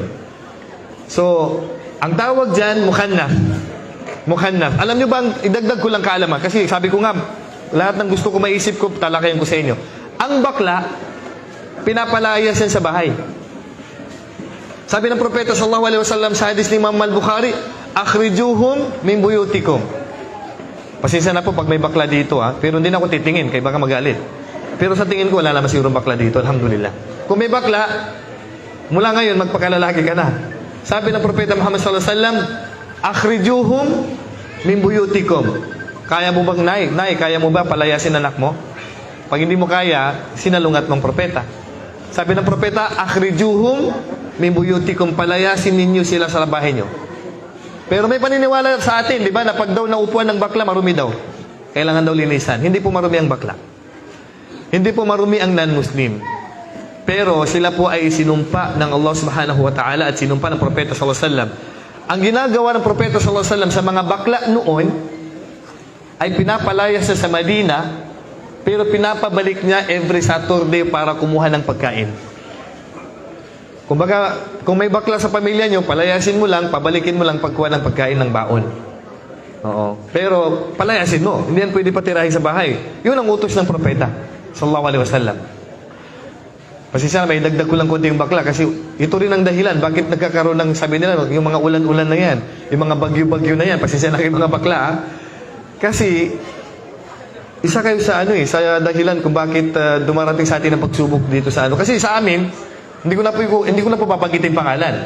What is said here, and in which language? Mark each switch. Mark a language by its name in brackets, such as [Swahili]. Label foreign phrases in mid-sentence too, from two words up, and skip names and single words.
[Filipino] So, ang tawag dyan, mukhannas. Mukhannas. Alam nyo ba, idagdag ko lang kaalaman. Kasi sabi ko nga, lahat ng gusto ko maisip ko, talakayan ko sa inyo. Ang bakla, pinapalayas yan sa bahay. Sabi ng Propeta [Arabic] صلى الله عليه وسلم [Filipino] sa hadis ni Imam al-Bukhari, [Arabic] أخرجوهم من بيوتكم. [Filipino] Pasensya na po pag may bakla dito, pero hindi na ako titingin, kaya baka magalit. Pero sa tingin ko, wala naman siguro bakla dito, alhamdulillah. Kung may bakla, mula ngayon, magpakalalaki ka na. Sabi ng Propeta Muhammad [Arabic] صلى الله عليه وسلم, أخرجوهم من بيوتكم. [Filipino] Kaya mo bang, nay, kaya mo ba palayasin anak mo? Pag hindi mo kaya, sinalungat ng propeta. Sabi ng propeta, [Arabic] أخرجوهم من بيوتكم, [Filipino] palayasin ninyo sila sa bahay nyo. Pero may paniniwala sa atin, di ba, na pag daw naupuan ng bakla, marumi daw. Kailangan daw linisan. Hindi po marumi ang bakla. Hindi po marumi ang non-Muslim. Pero sila po ay sinumpa ng Allah [Arabic] سبحانه وتعالى [Filipino] at sinumpa ng propeta [Arabic] صلى الله عليه وسلم. [Filipino] Ang ginagawa ng propeta [Arabic] صلى الله عليه وسلم [Filipino] sa mga bakla noon ay pinapalayas sa Madina, pero pinapabalik niya [English] every Saturday [Filipino] para kumuha ng pagkain. Kumbaga, kung may bakla sa pamilya niyo, palayasin mo lang, pabalikin mo lang pagkuha ng pagkain ng baon. Oo. Pero palayasin mo, hindi yan pwede patirahin sa bahay. Yun ang utos ng propeta [Arabic] صلى الله عليه وسلم. [Filipino] Pasensya na, may dagdag ko lang konti yung bakla kasi ito rin ang dahilan bakit nagkakaroon ng, sabi nila, yung mga ulan-ulan na yan, yung mga bagyo-bagyo na yan. Pasensya na kayo mga bakla, Kasi isa kayo sa sa dahilan kung bakit dumarating sa atin ang pagsubok dito sa Kasi sa amin, hindi ko na po papagitin pangalan.